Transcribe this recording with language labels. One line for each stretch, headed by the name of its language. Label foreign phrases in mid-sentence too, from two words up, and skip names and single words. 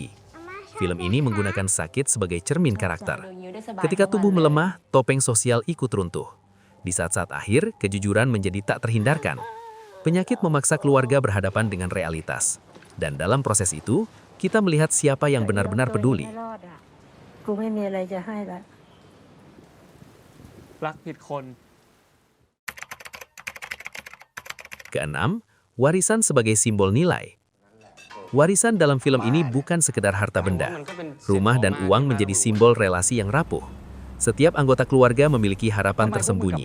Indonesian: Film ini menggunakan sakit sebagai cermin karakter. Ketika tubuh melemah, topeng sosial ikut runtuh. Di saat-saat akhir, kejujuran menjadi tak terhindarkan. Penyakit memaksa keluarga berhadapan dengan realitas. Dan dalam proses itu, kita melihat siapa yang benar-benar peduli.
Thai: กูไม่มีอะไรจะให้ละ รักผิดคน
Indonesian: Keenam, warisan sebagai simbol nilai. Warisan dalam film ini bukan sekedar harta benda. Rumah dan uang menjadi simbol relasi yang rapuh. Setiap anggota keluarga memiliki harapan tersembunyi.